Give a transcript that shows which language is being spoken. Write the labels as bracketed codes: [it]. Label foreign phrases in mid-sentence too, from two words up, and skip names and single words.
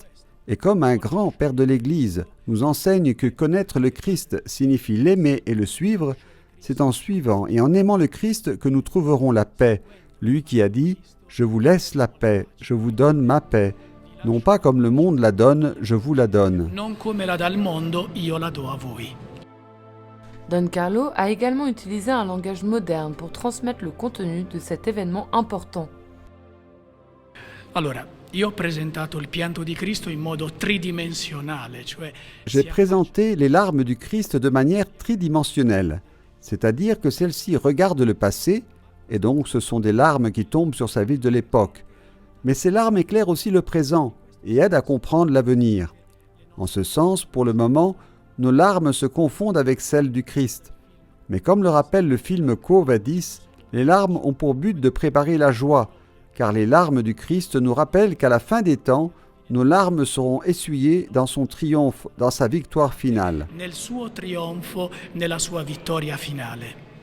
[fr] Et comme un grand père de l'Église nous enseigne que connaître le Christ signifie l'aimer et le suivre, c'est en suivant et en aimant le Christ que nous trouverons la paix. Lui qui a dit « Je vous laisse la paix, je vous donne ma paix. Non pas comme le monde la donne, je vous la donne. » [it] Non come la dà il mondo, io la do a voi. [fr] Don Carlo a également utilisé un langage moderne pour transmettre le contenu de cet événement important. [it] Allora, io ho presentato il pianto di Cristo in modo tridimensionale, cioè [fr] J'ai présenté les larmes du Christ de manière tridimensionnelle, c'est-à-dire que celles-ci regardent le passé, et donc ce sont des larmes qui tombent sur sa vie de l'époque. Mais ces larmes éclairent aussi le présent et aident à comprendre l'avenir. En ce sens, pour le moment, nos larmes se confondent avec celles du Christ. Mais comme le rappelle le film Quo Vadis, les larmes ont pour but de préparer la joie, car les larmes du Christ nous rappellent qu'à la fin des temps, nos larmes seront essuyées dans son triomphe, dans sa victoire finale. [it] nel suo trionfo, nella sua vittoria finale.